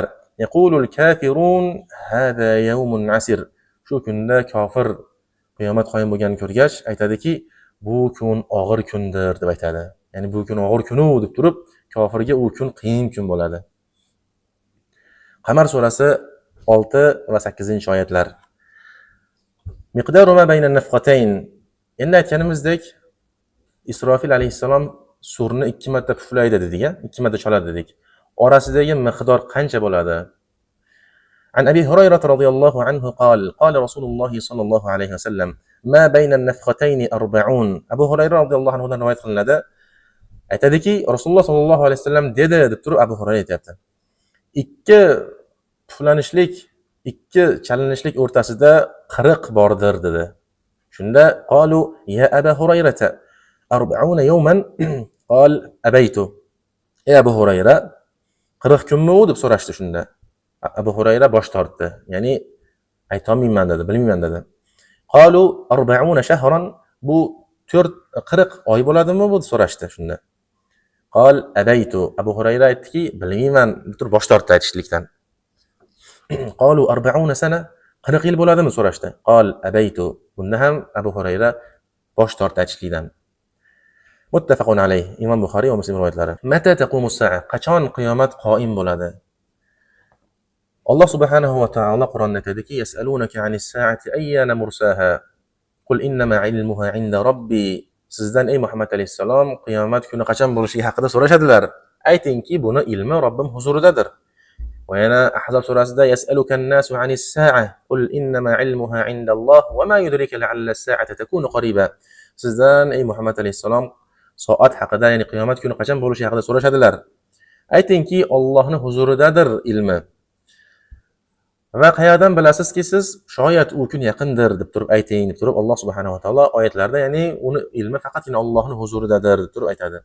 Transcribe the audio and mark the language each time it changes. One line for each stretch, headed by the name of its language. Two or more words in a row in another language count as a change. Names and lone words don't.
Arabic: يقول الكافرون هذا يوم عسر,
Uzbek: shu kunda kofir qiyomat qoyim bo'lganini ko'rgach aytadiki, bu kun og'ir kundir deb aytadi. Ya'ni bu kun og'ir kunu deb turib, kofirga u kun qiyin kun bo'ladi. Qamar surasi 6 va 8-oyatlar.
Arabic: مقدار ما بين النفختين.
Uzbek: Endi aytganimizdek, Isrofil alayhissalom surni 2 marta puflaydi dedik, 2 marta chaladi dedik. Orasidagi miqdor qancha bo'ladi?
Arabic: عن أبي هريرة رضي الله عنه قال قال رسول الله صلى الله عليه وسلم: "ما بين النفختين أربعون."
Uzbek: Abu Hurayra
Arabic: رضي الله عنه
Uzbek: dan rivoyat qilinadi. Aytadiki, Rasululloh
Arabic: صلى الله عليه وسلم
Uzbek: dedi deb turib Abu Hurayra aytayapti. 2 puflanishlik, 2 chalinishlik o'rtasida 40 bordir dedi.
Arabic: Shunda قالوا يا أبا هريرة أربعين يوما قال أبيت.
Uzbek: Ey Abu Hurayra, 40 kunmi deb so'rashdi shunda. Abu Hurayra bosh tortdi. Ya'ni aytolmayman dedi, bilmayman dedi.
Arabic: قالوا أربعين شهرا,
Uzbek: bu 40 oy bo'ladimi bu deb so'rashdi shunda.
Arabic: قال أبيت.
Uzbek: Abu Hurayra aytdiki, bilmayman deb turib bosh tortdi aytishlikdan.
Arabic: قالوا أربعين سنة,
Uzbek: 40 yil bo'ladimi so'rashdi.
Arabic: قال أبيت.
Uzbek: Bunda ham Abu Hurayra bosh tortdi aytishlikdan.
Arabic: متفق عليه.
Uzbek: Imom Buxoriy va Muslim rivoyatlari.
Arabic: متى تقوم الساعة,
Uzbek: qachon qiyomat qoim bo'ladi? Alloh
Arabic: سبحانه وتعالى
Uzbek: Qur'onda aytadiki:
Arabic: "يسألونك عن الساعة أيان مرساها قل إنما علمها عند ربي."
Uzbek: Sizdan ey Muhammad alayhissalom qiyomat kuni qachon bo'lishiga haqida so'rashadilar. Aytingki, buni ilmi Robbim huzuridadir. va yana Ahzob surasida
Arabic: يسألك الناس عن الساعة قل إنما علمها عند الله وما يدريك لعل الساعة تكون قريبا.
Uzbek: Sizdan ey Muhammad alayhisalom soat haqida, ya'ni qiyomat kuni qachon bo'lishi haqida so'rashadilar. Aytingki, Allohning huzuridadir ilmi. Va qayerdan bilasizki siz shoyat u kun yaqindir deb turib ayting deb turib Alloh
Arabic: سبحانه وتعالى
Uzbek: oyatlarda, ya'ni uni ilmi faqatgina Allohning huzuridadir deb turib aytadi.